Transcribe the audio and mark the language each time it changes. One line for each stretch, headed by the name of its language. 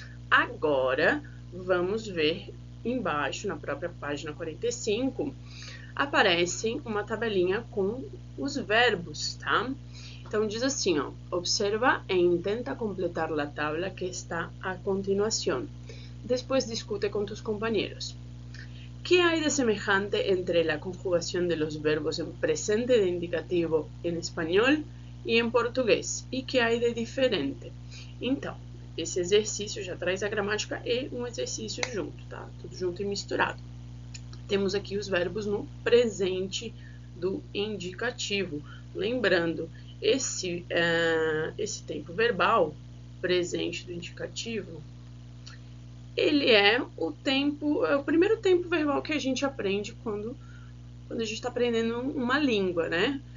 Portuguese: Agora, vamos ver embaixo, na própria página 45, aparece uma tabelinha com os verbos, tá? Então, diz assim, ó,
Spanish: observa e intenta completar a tabla que está a continuação. Después discute con tus compañeros. ¿Qué hay de semejante entre la conjugación de los verbos en presente de indicativo en español e em português? E que hay de diferente?
Portuguese: Então, esse exercício já traz a gramática e um exercício junto, tá? Tudo junto e misturado. Temos aqui os verbos no presente do indicativo. Lembrando, esse tempo verbal, presente do indicativo, ele é o primeiro tempo verbal que a gente aprende quando a gente está aprendendo uma língua, né?